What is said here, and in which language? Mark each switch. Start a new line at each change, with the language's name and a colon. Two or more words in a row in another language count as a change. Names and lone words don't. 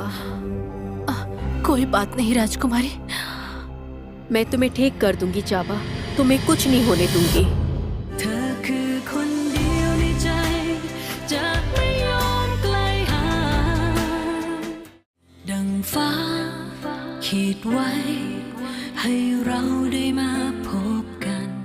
Hindi: कोई बात नहीं राजकुमारी। मैं तुम्हें ठीक कर दूंगी चाबा, तुम्हें कुछ नहीं होने दूंगी।
Thai: เธอคือคนเดียวในใจจะไม่ยอมไกลห่างดังฟ้าขีดไว้ให้เราได้มาพบกัน